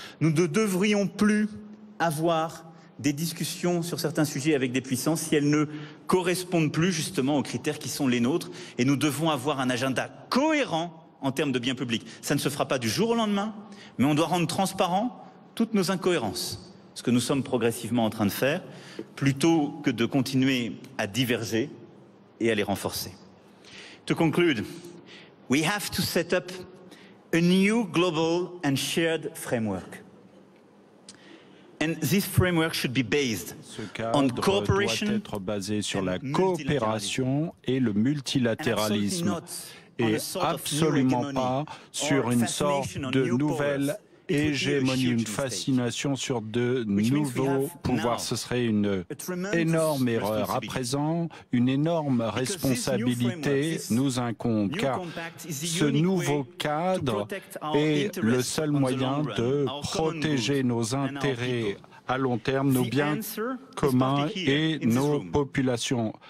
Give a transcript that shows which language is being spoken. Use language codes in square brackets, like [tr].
[fr] Nous ne devrions plus avoir des discussions sur certains sujets avec des puissances si elles ne correspondent plus justement aux critères qui sont les nôtres. Et nous devons avoir un agenda cohérent en termes de biens publics. Ça ne se fera pas du jour au lendemain, mais on doit rendre transparent toutes nos incohérences, ce que nous sommes progressivement en train de faire, plutôt que de continuer à diverger et à les renforcer. [en] To conclude, we have to set up a new global and shared framework. And this framework should be based on cooperation [fr] doit être basé sur la coopération et le multilatéralisme et absolument pas sur une sorte de nouvelle hégémonie, une fascination sur de nouveaux pouvoirs. Ce serait une énorme erreur. À présent, une énorme responsabilité nous incombe, car ce nouveau cadre est le seul moyen de protéger nos intérêts à long terme, nos biens communs et nos populations.